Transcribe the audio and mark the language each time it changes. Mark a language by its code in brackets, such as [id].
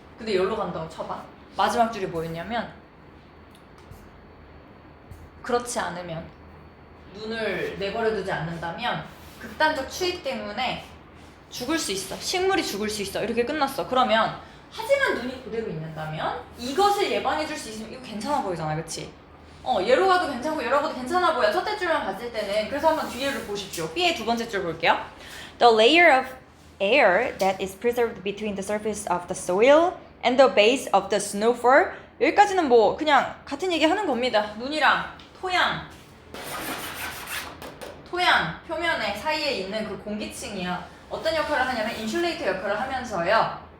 [ko] 근데 여기로 간다고 쳐봐. 마지막 줄이 뭐였냐면 그렇지 않으면 눈을 내버려두지 않는다면 극단적 추위 때문에 죽을 수 있어. 식물이 죽을 수 있어. 이렇게 끝났어. 그러면 하지만 눈이 그대로 있는다면 이것을 예방해줄 수 있으면 이거 괜찮아 보이잖아. 그치? 얘로 가도 괜찮고 얘로 가도 괜찮아 보여. 첫째 줄만 봤을 때는. 그래서 한번 뒤에를 보십시오. B의 두 번째 줄 볼게요. [en] The layer of air that is preserved between the surface of the soil and the base of the snowfall. [ko] 여기까지는 뭐 그냥 같은 얘기 하는 겁니다. 눈이랑 토양 표면에 사이에 있는 그 공기층이요. 어떤 역할을 하냐면 인슐레이터 역할을 하면서요.